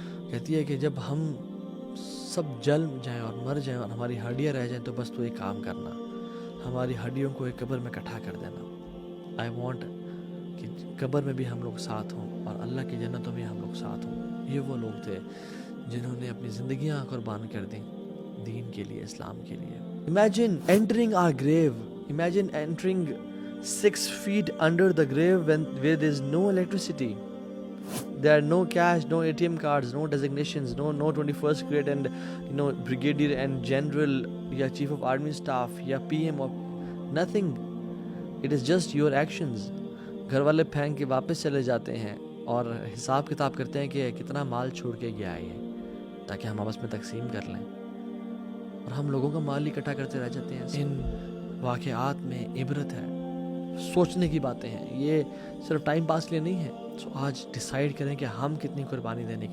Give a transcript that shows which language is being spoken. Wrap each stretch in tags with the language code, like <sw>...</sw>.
<ur>کہتی ہے کہ جب ہم سب جل جائیں اور مر جائیں اور ہماری ہڈیاں رہ جائیں تو بس تو ایک کام کرنا، ہماری ہڈیوں کو ایک قبر میں اکٹھا کر دینا. آئی وانٹ کہ قبر میں بھی ہم لوگ ساتھ ہوں اور اللہ کی جنتوں میں ہم لوگ ساتھ ہوں. یہ وہ لوگ تھے جنہوں نے اپنی زندگیاں قربان کر دیں دین کے لیے، اسلام کے لیے.</ur> <en>Imagine entering our grave. Imagine entering 6 feet under the grave where there is no electricity. There are no cash, no ATM cards, no designations, no 21st grade and brigadier and general یا chief of army staff یا PM or nothing. It is just your actions.</en> <ur>گھر والے پھینک کے واپس چلے جاتے ہیں اور حساب کتاب کرتے ہیں کہ کتنا مال چھوڑ کے گیا ہے تاکہ ہم آپس میں تقسیم کر لیں، اور ہم لوگوں کا مال اکٹھا کرتے رہ جاتے ہیں. ان واقعات میں عبرت ہے، سوچنے کی باتیں ہیں، یہ صرف ٹائم پاس کے لیے نہیں ہے. سو آج ڈیسائیڈ کریں کہ ہم کتنی قربانی دینے کی</ur>